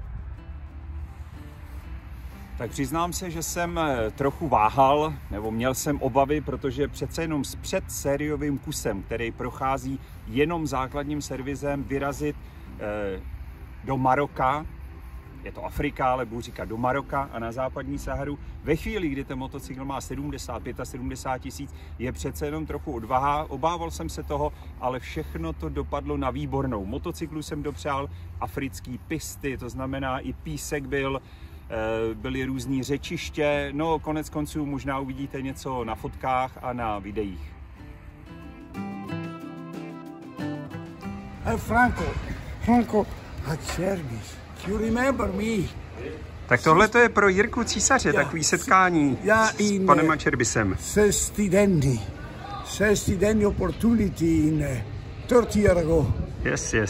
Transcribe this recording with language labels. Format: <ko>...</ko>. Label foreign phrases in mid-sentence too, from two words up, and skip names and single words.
<cs>Tak přiznám se, že jsem trochu váhal, nebo měl jsem obavy, protože přece jenom s předsériovým kusem, který prochází jenom základním servisem, vyrazit do Maroka, je to Afrika, ale budu říkat do Maroka a na západní Saharu, ve chvíli, kdy ten motocykl má 75 000, je přece jenom trochu odvaha. Obával jsem se toho, ale všechno to dopadlo na výbornou. Motocyklu jsem dopřál africký pisty, to znamená i písek byly různý řečiště, no konec konců možná uvidíte něco na fotkách a na videích.</cs> <en>Franco had service. You remember me?</en> <cs>Tak tohle to je pro Jirku Císaře, takový setkání s panem Acerbisem.</cs> <en>Sesti opportunity in 30 years ago. Yes, yes.</en>